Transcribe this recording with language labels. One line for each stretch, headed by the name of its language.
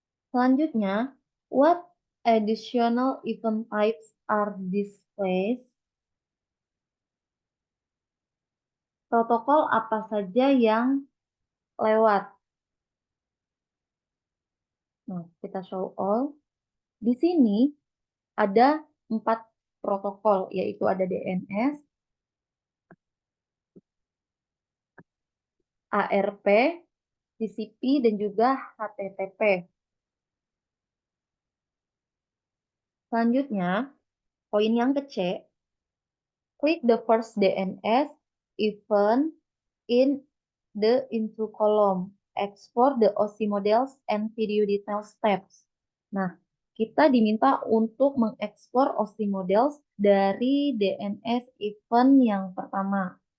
English: Selanjutnya, what additional event types are displayed?
Indonesian: Protokol apa saja yang lewat? Nah, kita
English: show all.
Indonesian: Di sini ada 4 protokol, yaitu ada DNS, ARP, TCP, dan juga HTTP. Selanjutnya, poin yang ke C,
English: Click the first DNS event in the info column. Export the OC models and video details tabs.
Indonesian: Nah, kita diminta untuk mengekspor OC models dari DNS event yang pertama.